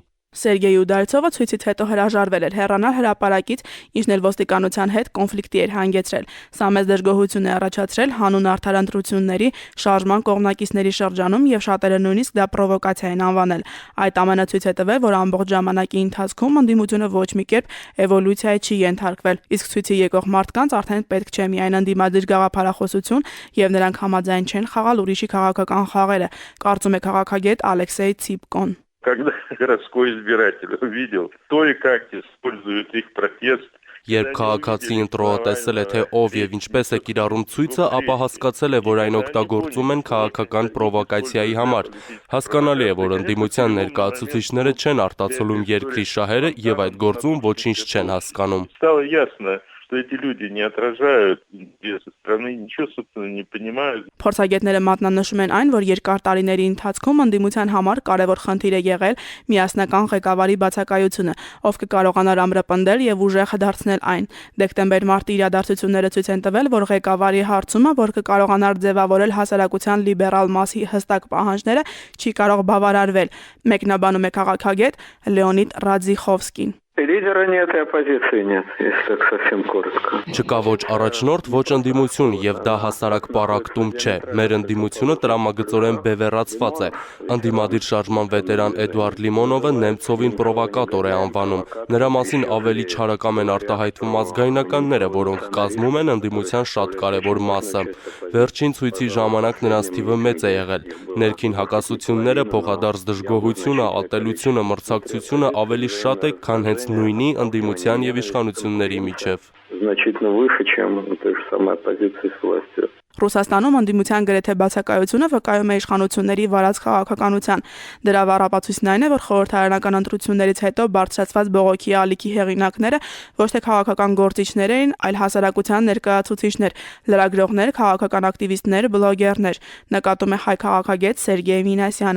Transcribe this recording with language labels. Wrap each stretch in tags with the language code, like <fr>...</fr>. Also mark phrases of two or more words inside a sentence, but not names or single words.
<hy>Սերգեյ Ուդալցովը ցույցից հետո հրաժարվել էր հեռանալ հրապարակից, ինչն էլ ոստիկանության հետ կոնֆլիկտի էր հանգեցրել։ Սա մեծ դժգոհություն է առաջացրել հանուն արդար ընտրությունների շարժման կողմնակիցների շրջանում եւ շատերը նույնիսկ դա պրովոկացիա են անվանել։ Այդ ամենը ցույց է տվել, որ ամբողջ ժամանակի ընթացքում ընդդիմությունը ոչ մի կերպ էվոլյուցիայի չի ենթարկվել։ Իսկ ցույցի եկող մարդկանց արդեն պետք չէ միայն ընդդիմադիր գաղափարախոսություն եւ նրանք համաձայն չեն խաղալ ուրիշի քաղաքական խաղերը, կարծում է քաղաքագետ Ալեքսեյ Ցիպկոն։</hy> <ru>Когда городской избиратель увидел, кто и как использует их протест,</ru> <hy>Երբ քաղաքացի ընտրողը տեսել է, թե ով եւ ինչպես է կիրառում ցույցը, ապա հասկացել է, որ այն օգտագործում են քաղաքական պրովոկացիայի համար։ Հասկանալի է, որ ընդդիմության ներկայացուցիչները չեն արտացոլում երկրի շահերը եւ այդ գործում ոչինչ չեն հասկանում։</hy> <ru>Стало ясно, что эти люди не отражают интересы страны, ничего, собственно, не понимают.</ru> <hy>Փորձագետները մատնանշում են այն, որ երկար տարիների ընթացքում ընդդիմության համար կարևոր խնդիր է եղել միասնական ղեկավարի բացակայությունը, ով կկարողանար ամրապնդել եւ ուժեղ դարձնել այն։ Դեկտեմբեր-մարտի իրադարձությունները ցույց են տվել, որ ղեկավարի հարցումը, որ կկարողանար ձևավորել հասարակության լիբերալ մասի հստակ պահանջները, չի կարող բավարարվել։ Մեկնաբանում է քաղաքագետ Լեոնիդ Ռադզիխովսկին։</hy> <ru>Лидера нет и оппозиции нет, если так совсем коротко.</ru> <hy>Չկա ոչ առաջնորդ, ոչ ընդդիմություն եւ դա հասարակ պարակտում չէ։ Մեր ընդդիմությունը տրամագծորեն բևեռացված է։ Ընդդիմադիր շարժման վետերան Էդուարդ Լիմոնովը Նեմցովին պրովոկատոր է անվանում։ Նրա մասին ավելի չարակամ են արտահայտվում ազգայնականները, որոնք կազմում են ընդդիմության շատ կարևոր մասը։ Վերջին ցույցի ժամանակ նրանց թիվը մեծ է եղել։ Ներքին հակասությունները, փոխադարձ դժգոհությունը, ատելությունը, մրցակցությունը ավելի շատ է, քան հենց նույնի ընդդիմության եւ իշխանությունների միջև։</hy> <ru>Значительно выше, чем той же самой оппозиции с властью.</ru> <hy>Ռուսաստանում ընդդիմության գրեթե բացակայությունը վկայում է իշխանությունների վարած քաղաքականության։ Դրա վառապացույցն այն է, որ խորհրդարանական ընտրություններից հետո բարձրացված բողոքի ալիքի հեղինակները ոչ թե քաղաքական գործիչներ էին, այլ հասարակության ներկայացուցիչներ, լրագրողներ, քաղաքական ակտիվիստներ, բլոգերներ, նկատում է հայ քաղաքագետ Սերգեյ Մինասյանը։</hy>